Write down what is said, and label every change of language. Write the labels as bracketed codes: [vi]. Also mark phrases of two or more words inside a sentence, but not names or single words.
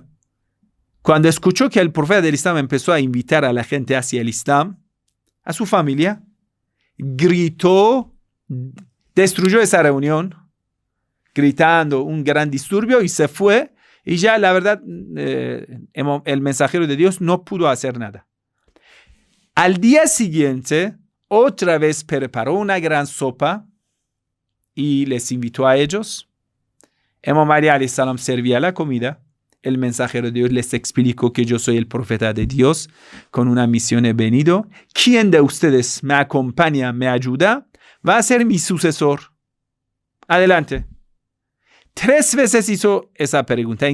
[es] Cuando escuchó que el profeta del Islam empezó a invitar a la gente hacia el Islam, a su familia, gritó, destruyó esa reunión, gritando un gran disturbio, y se fue. Y ya la verdad, el mensajero de Dios no pudo hacer nada. Al día siguiente, otra vez preparó una gran sopa y les invitó a ellos. Imam Ali [ar] عليه السلام [es] servía la comida. El mensajero de Dios les explicó que yo soy el profeta de Dios, con una misión he venido. ¿Quién de ustedes me acompaña, me ayuda? Va a ser mi sucesor. Adelante. 3 veces hizo esa pregunta.